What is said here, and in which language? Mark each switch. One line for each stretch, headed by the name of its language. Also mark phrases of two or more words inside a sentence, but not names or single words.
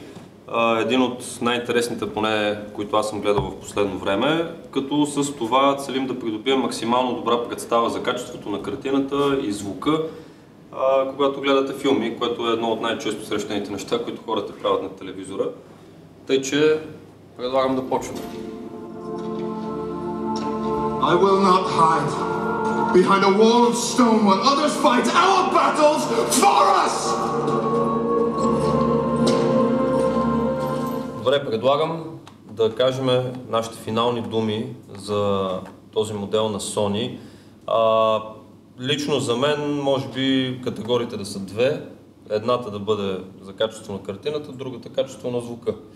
Bulgarian: Един от най-интересните, поне, които аз съм гледал в последно време, като с това целим да придобием максимално добра представа за качеството на картината и звука, когато гледате филми, което е едно от най-често срещаните неща, които хората правят на телевизора. Тъй, че предлагам да почваме.
English: I will not hide behind a wall of stone while others fight our battles for us!
Bulgarian: Добре, предлагам да кажем нашите финални думи за този модел на Sony. Лично за мен, може би, категориите да са две. Едната да бъде за качество на картината, другата качество на звука.